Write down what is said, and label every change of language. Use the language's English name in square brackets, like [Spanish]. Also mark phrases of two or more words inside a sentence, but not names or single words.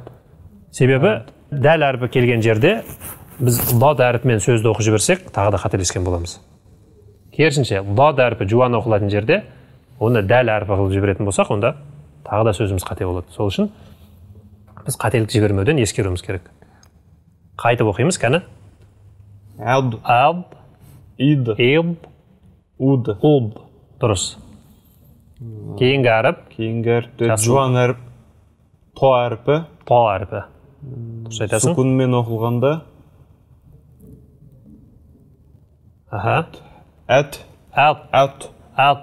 [Kazakh] Себебі дәл әрпі келген жерде біз лад әрпімен сөзді оқып жіберсек, тағы да қателескен боламыз. Керісінше, лад әрпі жуан оқылатын жерде, оны дәл әрпі қылып жіберетін болсақ, онда тағы да сөзіміз қате болады. Сол үшін біз қателік жібермеуден ескеруіміз керек. Қайтып оқимыз, кәні? Әд, Әд, ид, ид, уд. уд. Дұрыс. Кейінгі әріп, жуан әріп, то әріпі. то әрпі. Дұрыс айтасың? Сукунмен оқылғанда әт, Әт, әт, әт,